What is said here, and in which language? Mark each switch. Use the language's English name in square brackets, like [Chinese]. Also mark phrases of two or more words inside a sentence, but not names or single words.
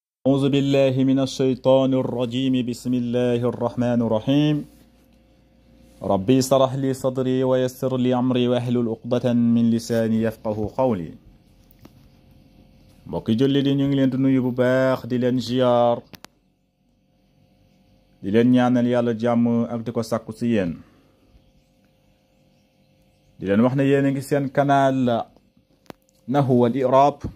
[Arabic] أعوذ بالله من الشيطان الرجيم. بسم الله الرحمن الرحيم. ربي اشرح لي صدري ويسر لي أمري واحلل عقدة من لساني يفقه قولي. [Wolof] mbokki julli di ñu ngi leen di nuyu bu baax di leen ziar di leen ñaanal yàlla jàmm ak di ko sàkku ci yéen di leen wax ne yéen a ngi seen canal Nahwu wal I'rab.